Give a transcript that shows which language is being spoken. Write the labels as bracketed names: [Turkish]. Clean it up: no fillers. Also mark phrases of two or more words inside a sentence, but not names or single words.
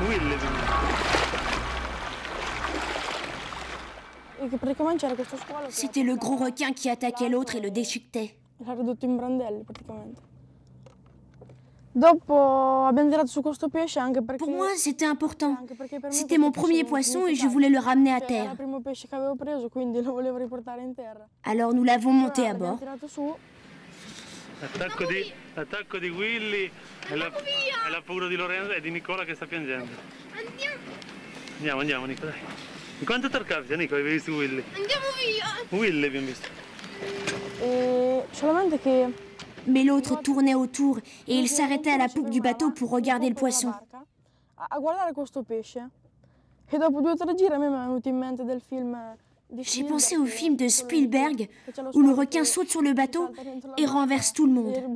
[French] C'était le gros requin qui attaquait l'autre et le déchiquetait. Pour moi, c'était important. C'était mon premier poisson et je voulais le ramener à terre. Alors nous l'avons monté à bord. [Italian] L'attacco di Willy e la paura di Lorenzo e di Nicola che sta piangendo. Andiamo Nico, dai. In quanto tarcavia, Nico, avevi visto Willy? Andiamo via! Willy abbiamo visto. [French] Mais l'autre tournait autour et il s'arrêtait à la poupe du bateau pour regarder le poisson. J'ai pensé au film de Spielberg où le requin saute sur le bateau et renverse tout le monde.